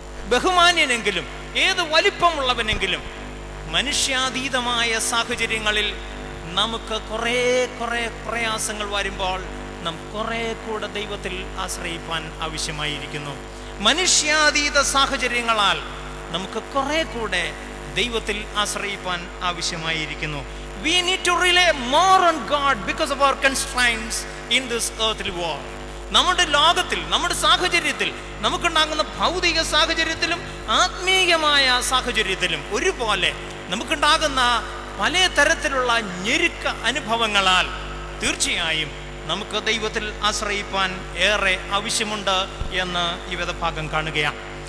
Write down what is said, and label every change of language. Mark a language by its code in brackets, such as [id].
[ml] ബഹുമാന്യനെങ്കിലും ഏത് വലിപ്പമുള്ളവനെങ്കിലും മനുഷ്യാതീതമായ സാഹചര്യങ്ങളിൽ നമുക്ക് കുറേ പ്രയാസങ്ങൾ വരുമ്പോൾ നാം കുറെ കൂടെ ദൈവത്തിൽ ആശ്രയിപ്പാൻ ആവശ്യമായിരിക്കുന്നു. മനുഷ്യാതീത സാഹചര്യങ്ങളാൽ നമുക്ക് കുറെ കൂടെ ദൈവത്തിൽ ആശ്രയിപ്പാൻ ആവശ്യമായിരിക്കുന്നു. [en] We need to rely more on God because of our constraints in this earthly world. [ml] നമ്മുടെ ലോകത്തിൽ, നമ്മുടെ സാഹചര്യത്തിൽ, നമുക്കുണ്ടാകുന്ന ഭൗതിക സാഹചര്യത്തിലും ആത്മീയമായ സാഹചര്യത്തിലും ഒരുപോലെ നമുക്കുണ്ടാകുന്ന പല തരത്തിലുള്ള ഞെരുക്ക അനുഭവങ്ങളാൽ തീർച്ചയായും നമുക്ക് ദൈവത്തിൽ ആശ്രയിപ്പാൻ ഏറെ ആവശ്യമുണ്ട് എന്ന് ഈ വേദഭാഗം കാണുകയാണ്.